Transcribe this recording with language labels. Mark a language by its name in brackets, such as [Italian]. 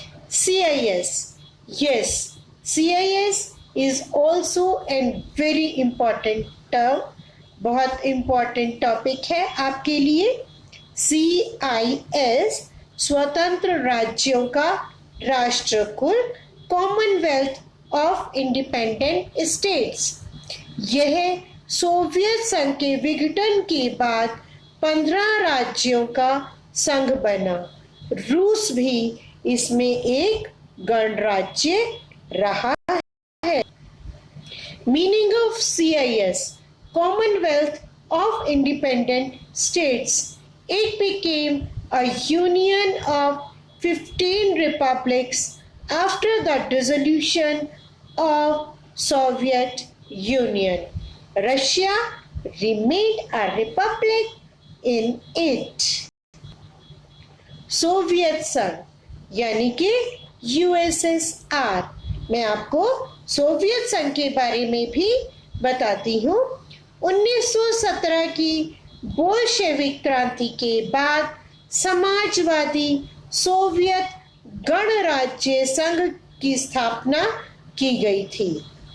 [English] CIS. Yes, CIS is also a very important term. [Hindi] बहुत important topic है आपके लिए। CIS स्वतंत्र राज्यों का राष्ट्रकुल, कॉमनवेल्थ ऑफ इंडिपेंडेंट स्टेट्स। यह सोवियत संघ के विघटन के बाद 15 राज्यों का संघ बना। रूस भी इसमें एक गणराज्य रहा है। [English] Meaning of CIS: Commonwealth of Independent States. It became a union of 15 republics after the dissolution of Soviet Union. Russia remained a republic in it. [Hindi] Soviet संघ यानी कि USSR मैं आपको सोवियत संघ के बारे में भी बताती हूँ। 1917 की बोल्शेविक क्रांति के बाद समाजवादी सोवियत गणराज्य संघ की स्थापना की गई थी।